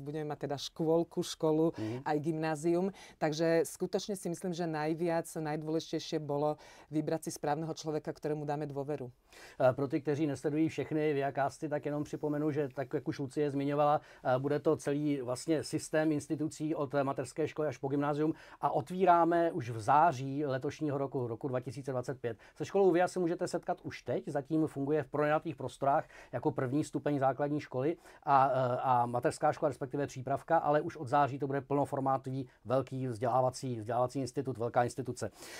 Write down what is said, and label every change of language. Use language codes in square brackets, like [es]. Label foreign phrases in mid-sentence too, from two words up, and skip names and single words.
[sk] Budeme mať teda škôlku, školu, aj gymnázium. Takže skutočne si myslím, že najdôležitejšie bolo vybrať si správneho človeka, ktorému dáme dôveru. [cs] Pro ty, kteří nesledují všechny VIAcasty, tak jenom připomenu, že tak, jak už Lucie zmiňovala, bude to celý vlastně systém institucí od mateřské školy až po gymnázium a otvíráme už v září letošního roku 2025. Se školou VIA se můžete setkat už teď, zatím funguje v pronajatých prostorách jako první stupeň základní školy a mateřská škola, respektive přípravka, ale už od září to bude plnoformátový velký vzdělávací institut, velká instituce.